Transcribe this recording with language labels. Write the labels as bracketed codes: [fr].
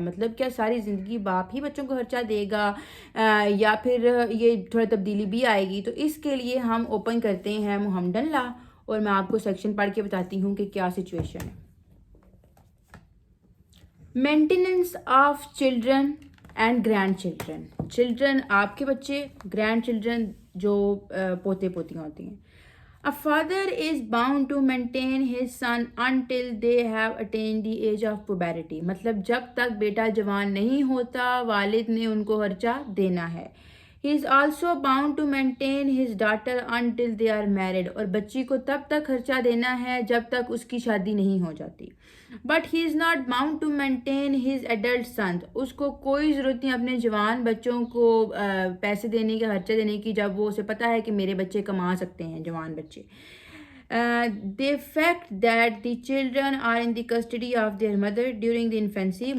[ur] مطلب کیا ساری زندگی باپ ہی بچوں کو خرچہ دے گا یا پھر یہ تھوڑا تبدیلی بھی آئے گی؟ تو اس کے لیے ہم اوپن کرتے ہیں محمدن لا اور میں آپ کو سیکشن پڑھ کے بتاتی ہوں کہ کیا سچویشن ہے. [en] Maintenance of children and grandchildren. [ur] Children آپ کے بچے، گرینڈ چلڈرن جو پوتے پوتیاں ہوتی ہیں. [en] A father is bound to maintain his son until they have attained the age of puberty. [ur] مطلب جب تک بیٹا جوان نہیں ہوتا والد نے ان کو خرچہ دینا ہے. [en] He is also bound to maintain his daughter until they are married. [ur] اور بچی کو تب تک خرچہ دینا ہے جب تک اس کی شادی نہیں ہو جاتی. [en] But he is not bound to maintain his adult son. [ur] اس کو کوئی ضرورت نہیں اپنے جوان بچوں کو پیسے دینے کا، خرچہ دینے کی، جب وہ اسے پتہ ہے کہ میرے بچے کما سکتے ہیں، جوان بچے. [en] The fact that the children are in the custody of their mother during the infancy.